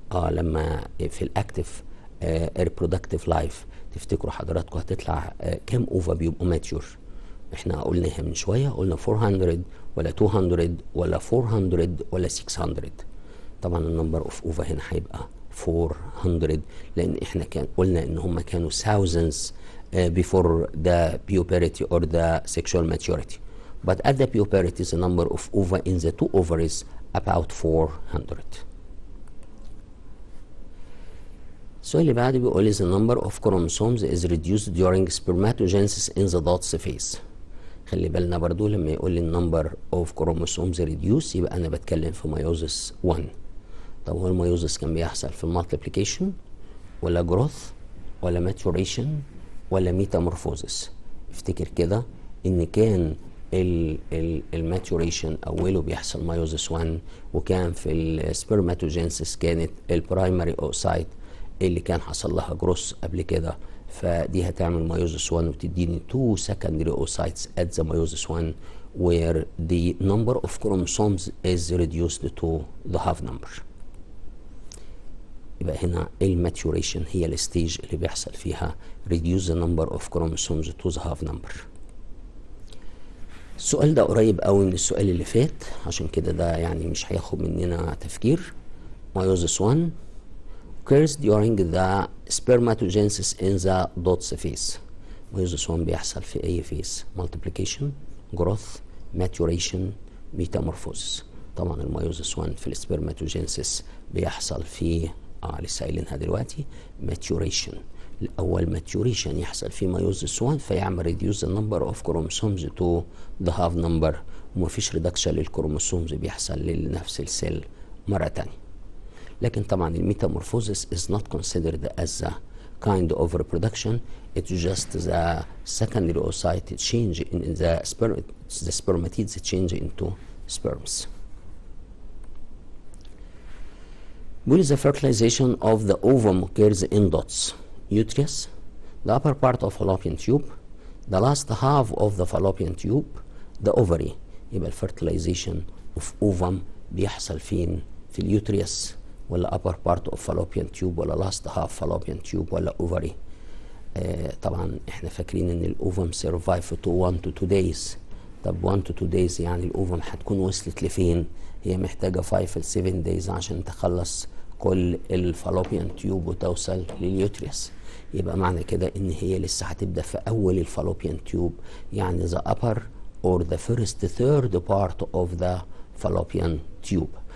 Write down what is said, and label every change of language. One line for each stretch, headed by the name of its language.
Arabic: لما في الاكتف
English: reproductive life
Arabic: تفتكروا حضراتكم هتطلع كام اوفا بيبقوا mature؟ احنا قلناها من شويه، قلنا 400 ولا 200 ولا 400 ولا 600. طبعا النمبر اوف اوفا هنا هيبقى 400 لان احنا كان قلنا ان هم كانوا
English: thousands before the puberty or the sexual maturity, but at the puberty the number of ova in the two ovaries about 400.
Arabic: السؤال اللي بعده بيقول لي
English: the number of chromosomes is reduced during spermatogenesis in the dots phase.
Arabic: خلي بالنا برضو لما يقول لي
English: number of chromosomes reduced
Arabic: يبقى انا بتكلم في ميوزس 1. طب هو الميوزس كان بيحصل في المالتيبليكيشن ولا جروث ولا ماتوريشن ولا ميتامورفوزس؟ افتكر كده ان كان الماتوريشن اوله بيحصل ميوزس 1، وكان في السبرماتوجينسيس كانت البرايمري اوسايت اللي كان حصل لها جروث قبل كده، فدي هتعمل ميوزس 1 وتديني
English: 2 secondary oocytes at the meiosis 1 where the number of chromosomes is reduced to the half number.
Arabic: يبقى هنا الماتوريشن هي الستيج اللي بيحصل فيها
English: reduce the number of chromosomes to the half number.
Arabic: السؤال ده قريب قوي من السؤال اللي فات، عشان كده ده يعني مش هياخد مننا تفكير.
English: meiosis 1 occurs during the spermatogenesis in the dots phase. meiosis 1
Arabic: بيحصل في اي
English: phase؟ multiplication، growth، maturation، metamorphosis.
Arabic: طبعا الميوزس 1 في السبرماتوجينسيس بيحصل في لسه قايلينها دلوقتي maturation. الاول maturation يحصل في ميوزس 1 فيعمل
English: reduce the number of chromosomes to the half number،
Arabic: ومفيش reduction للكروموسومز بيحصل لنفس السيل مره تانية. لكن طبعا
English: الميتامورفوزس is not considered as a kind of reproduction. It's just the secondary oocyte change in the spermatids change into sperms. With the fertilization of the ovum occurs in dots: uterus, the upper part of fallopian tube, the last half of the fallopian tube, the ovary.
Arabic: يبقى الفرتلايزيشن of ovum بيحصل فين؟ في اليوتريس ولا
English: upper part of fallopian tube
Arabic: ولا
English: last half fallopian tube
Arabic: ولا ovary؟ طبعا احنا فاكرين ان الاوفم
English: survive to 1 to 2 days.
Arabic: طب
English: 1 to 2 days
Arabic: يعني الاوفم هتكون وصلت لفين؟ هي محتاجة 5 ل 7 days عشان تخلص كل الفالوبيان تيوب وتوصل لليوتريس. يبقى معنى كده ان هي لسه هتبدأ في اول الفالوبيان تيوب، يعني
English: the upper or the first third part of the fallopian tube.